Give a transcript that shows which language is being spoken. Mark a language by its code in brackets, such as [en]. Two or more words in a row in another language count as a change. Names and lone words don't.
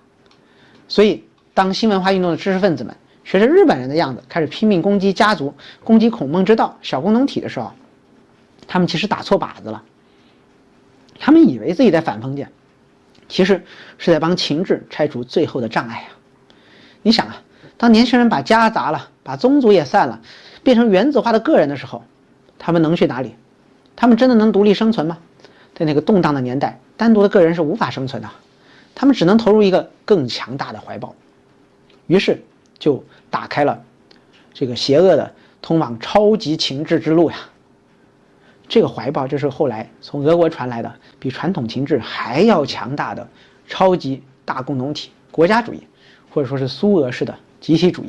[zh] 所以當新文化運動的知識分子們學着日本人的樣子開始拼命攻擊家族、攻擊孔孟之道、小共同體的時候，他們其實打錯靶子了。他們以為自己在反封建，其實是在幫秦制拆除最後的障礙啊。你想啊，當年輕人把家砸了，把宗族也散了，變成原子化的個人的時候，他們能去哪裡？他們真的能獨立生存嗎？在那個動盪的年代，單獨的個人是無法生存的，他們只能投入一個更強大的懷抱，於是就打開了這個邪惡的通往超級秦制之路呀。這個懷抱就是後來從俄國傳來的比傳統秦制還要強大的超級大共同體國家主義，或者說是蘇俄式的集體主義。